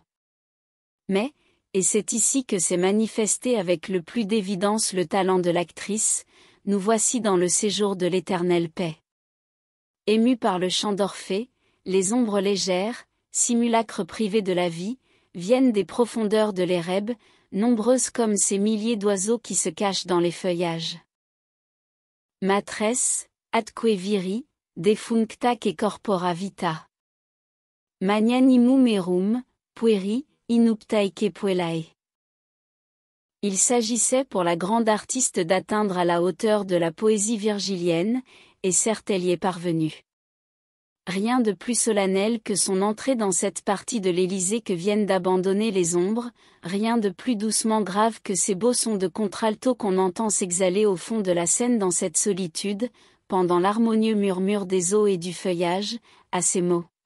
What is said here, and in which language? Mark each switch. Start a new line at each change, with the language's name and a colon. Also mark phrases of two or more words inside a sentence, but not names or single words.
French: Mais, et c'est ici que s'est manifesté avec le plus d'évidence le talent de l'actrice, nous voici dans le séjour de l'éternelle paix. Émus par le chant d'Orphée, les ombres légères, simulacres privés de la vie, viennent des profondeurs de l'Érèbe, nombreuses comme ces milliers d'oiseaux qui se cachent dans les feuillages.
Latin: Matresse, atque viri, defuncta que corpora vita. Magnanimum erum, pueri, inuptae que puellae.
French: Il s'agissait pour la grande artiste d'atteindre à la hauteur de la poésie virgilienne, et certes elle y est parvenue. Rien de plus solennel que son entrée dans cette partie de l'Élysée que viennent d'abandonner les ombres, rien de plus doucement grave que ces beaux sons de contralto qu'on entend s'exhaler au fond de la scène dans cette solitude, pendant l'harmonieux murmure des eaux et du feuillage, à ces mots.